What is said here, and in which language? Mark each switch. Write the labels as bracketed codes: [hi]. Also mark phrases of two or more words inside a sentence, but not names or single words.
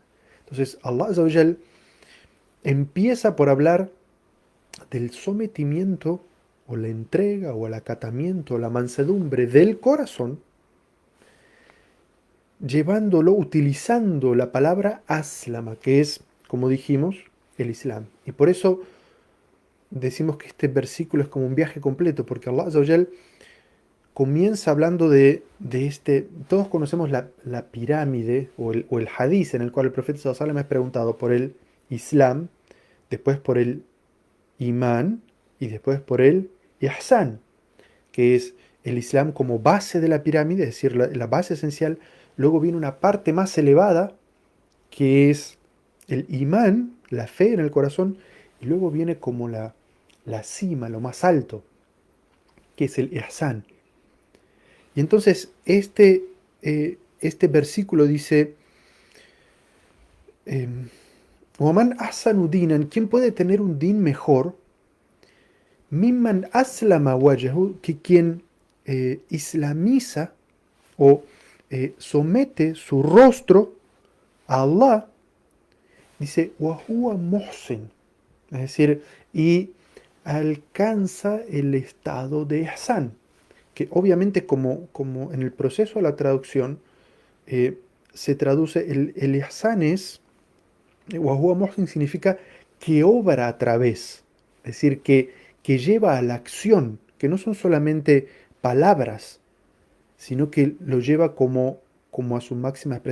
[es] Entonces, [ar] الله عز وجل [es] empieza por hablar del sometimiento o la entrega o el acatamiento o la mansedumbre del corazón, llevándolo, utilizando la palabra aslama, que es, como dijimos, el Islam. Y por eso decimos que este versículo es como un viaje completo, porque [ar] الله عز وجل [es] comienza hablando de este, todos conocemos la pirámide o el hadiz en el cual el profeta [ar] صلى الله عليه وسلم [es] es preguntado por el Islam, después por el Imán y después por el Ihsan, que es el Islam como base de la pirámide, es decir, la base esencial. Luego viene una parte más elevada, que es el Imán, la fe en el corazón, y luego viene como la cima, lo más alto, que es el Ihsan. Y entonces este versículo dice, [ar] ومن أحسن دينا, [es] ¿quién puede tener un din mejor? [ar] ممن أسلم وجهه, [es] que quien islamiza o somete su rostro a Allah, dice, [ar] وهو محسن, [es] es decir, y alcanza el estado de ihsan, que obviamente como en el proceso de la traducción eh, se traduce, el ihsan es, [ar] وهو محسن [es] significa que obra a través, es decir, que lleva a la acción, que no son solamente palabras, sino que lo lleva como a su máxima expresión.